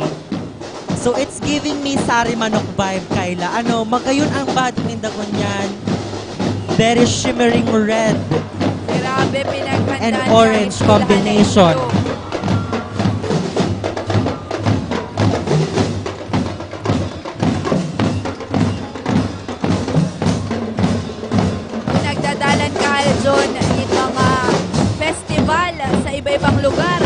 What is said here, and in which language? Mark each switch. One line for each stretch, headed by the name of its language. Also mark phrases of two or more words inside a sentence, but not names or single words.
English: So it's giving me Sari Manok vibe, Kayla.
Bikol: Ano, magayon ang badminton niyan.
English: Very shimmering red.
Bikol: Grabe, pinaghandaan
English: and orange combination.
Bikol: Iba-ibang lugar.